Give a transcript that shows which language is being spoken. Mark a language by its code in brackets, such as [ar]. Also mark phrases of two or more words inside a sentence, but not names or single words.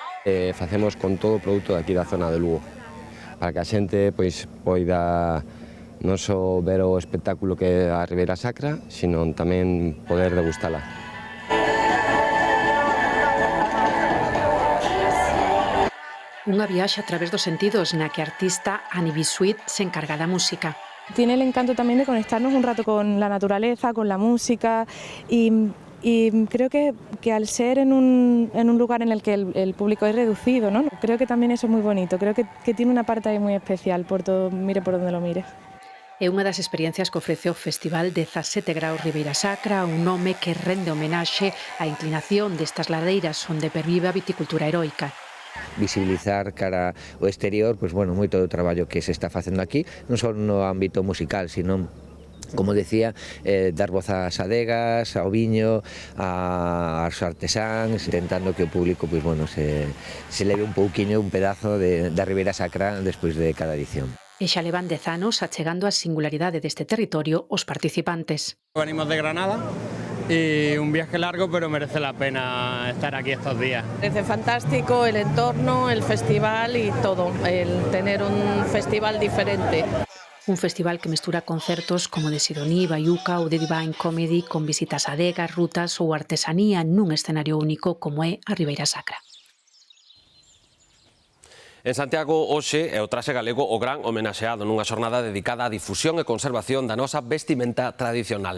[gl] Facemos con todo o produto de aquí da zona de Lugo, para que a xente poida non só ver o espectáculo que é a Ribeira Sacra, sino tamén poder degustala. Unha viaxe a través dos sentidos na que a artista Annie Bisuit se encarga da música. [es] Tiene el encanto también de conectarnos un rato con la naturaleza, con la música y creo que al ser en un lugar en el que el público es reducido, ¿no? Creo que también eso es muy bonito, creo que tiene una parte ahí muy especial, mire por donde lo mire. [gl] É unha das experiencias que ofrece o Festival 17 Graos Ribeira Sacra, un nome que rende homenaxe á inclinación destas ladeiras onde pervive a viticultura heroica. Visibilizar cara ao exterior, pois bueno, moito do traballo que se está facendo aquí, non só no ámbito musical, sino, como decía, dar voz ás adegas, ao viño, aos artesáns, intentando que o público, pois bueno, se leve un pouquiño, un pedazo da Ribeira Sacra despois de cada edición. E xa levan 10 anos achegando a singularidade deste territorio os participantes. [es] Venimos de Granada y un viaje largo, pero merece la pena estar aquí estos días. Parece fantástico el entorno, el festival y todo, el tener un festival diferente. [gl] Un festival que mestura concertos como de Sidoní, Baiuca ou de Divine Comedy con visitas a adegas, rutas ou artesanía nun escenario único como é a Ribeira Sacra. En Santiago, hoxe, é o traxe galego o gran homenaxeado nunha xornada dedicada á difusión e conservación da nosa vestimenta tradicional.